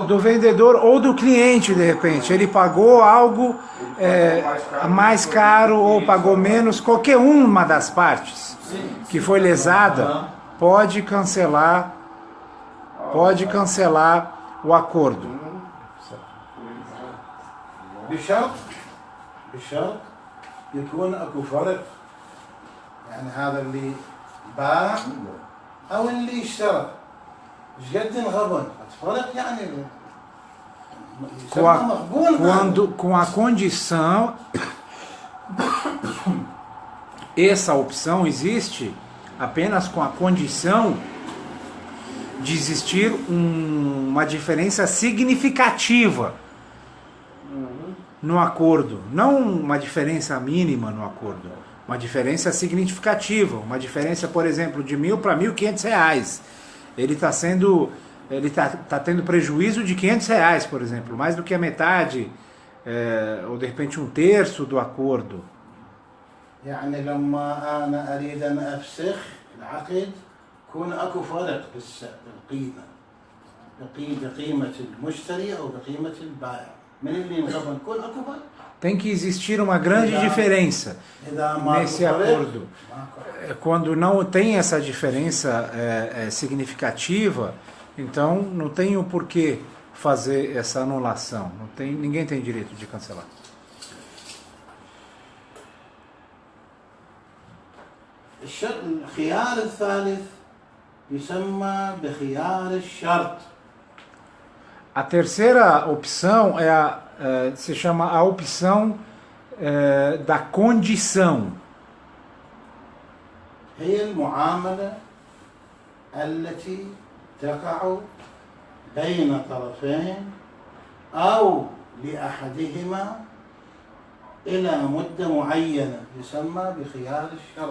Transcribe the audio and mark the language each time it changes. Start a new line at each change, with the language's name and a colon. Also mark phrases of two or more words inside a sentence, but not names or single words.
Portuguese: Do vendedor ou do cliente, de repente. Ele pagou algo mais caro ou pagou menos. Qualquer uma das partes que foi lesada pode cancelar o acordo.
Arabic: بشرط يكون اكو فرق يعني هذا اللي باع او اللي اشترى ايش قد انغبن فرق يعني
Portuguese: com a condição, essa opção existe apenas com a condição de existir uma diferença significativa no acordo, não uma diferença mínima no acordo, uma diferença significativa, uma diferença, por exemplo, de R$1.000 para R$1.500. ele está tendo prejuízo de R$ 500, por exemplo, mais do que a metade, ou de repente um terço do acordo.
Arabic: يعني لما أنا أريد أن أفسخ العقد يكون أكو فرق بالقيمة بقيمة المشتري أو بقيمة البائع من اللي نقبل يكون أكو فرق.
Portuguese: Tem que existir uma grande diferença nesse acordo. Quando não tem essa diferença significativa, então não tem o porquê fazer essa anulação. Ninguém tem direito de cancelar.
Arabic: الخيار الثالث يسمى بخيار الشرط.
Portuguese: A terceira opção se chama a opção da condição.
Arabic: هي المعاملة التي تقع بين طرفين أو لأحدهما إلى مدة معينة يسمى بخيار الشرط.